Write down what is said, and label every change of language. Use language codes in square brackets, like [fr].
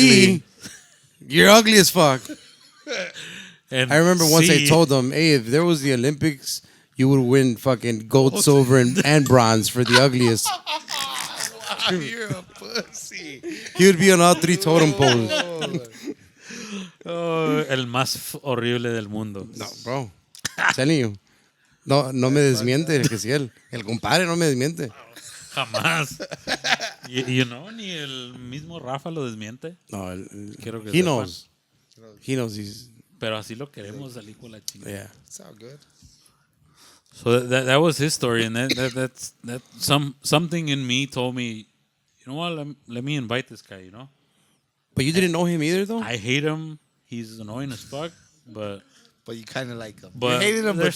[en] B, you're ugly as fuck. And I remember once I C, told them, hey, if there was the Olympics, you would win fucking gold, silver, and bronze for the ugliest. You're a pussy. He would be on all three totem poles. [es] oh, el más horrible del mundo. [en] No, bro. I'm telling you. [es] No me desmiente, [en] Gessiel. [es] El compadre no me desmiente. Jamás. [en] You know, [es] ni el mismo Rafa lo desmiente. No, Quiero que [en] he [es] sepan. [en] knows. He knows he's, [es] Pero así lo queremos salir con la chingada. [en] yeah. It's all good. So that was his story, and that's something in me told me, you know what? Let me invite this guy. You know, But you didn't know him either, though? I hate him. He's annoying as fuck, but But you kind of like him. But you hated him, but there's